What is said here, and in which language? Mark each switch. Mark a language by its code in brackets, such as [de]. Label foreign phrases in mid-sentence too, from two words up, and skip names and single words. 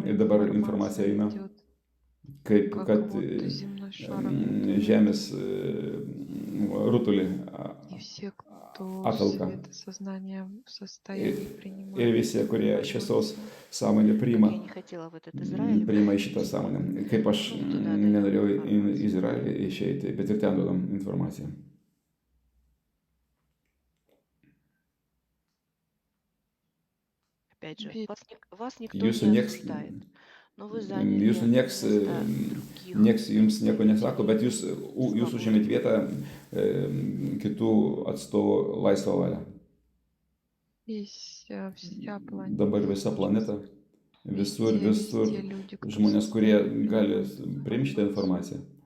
[lt] Ir dabar informacija eina, kaip kad Žemės rutulį apvelka. Ir visi, kurie šviesos sąmonę priima į šitą sąmonę. Kaip aš nenorėjau į Izraelį išeiti, bet ir ten duodam informaciją. [ru] Опять же, вас никто [lt] Jūsų [ru] не [lt] nieks, [ru] осуждает, но вы заняли места [lt] nieks jums nieko [ru] других [lt] nesako, bet jūs užėmėt vietą kitų atstovų laisvą valią. Dabar visa planeta, visur žmonės, kurie gali priimti šitą informaciją.